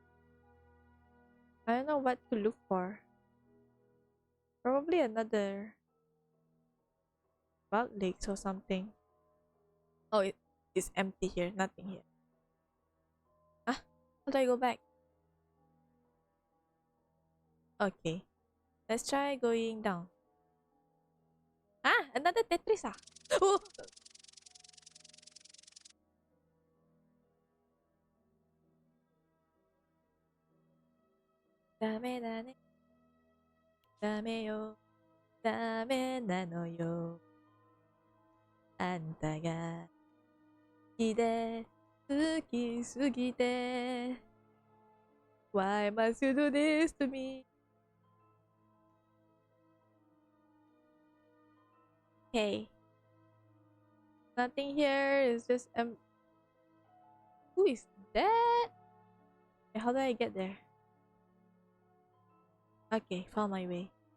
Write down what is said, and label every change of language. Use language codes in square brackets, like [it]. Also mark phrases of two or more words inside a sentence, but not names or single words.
[en] I don't know what to look for. Probably another wild lakes or something. Oh, it is empty here. Nothing here. Ah, how do I go back? Okay. Let's try going down. Ah, another Tetris ah. Oh! [ja] だめだね. だめよ。だめなのよ. あんたが好きで好きすぎて [en] Why must you do this to me? Okay. Nothing here. It's just who is that? How do I get there? Okay, found my way.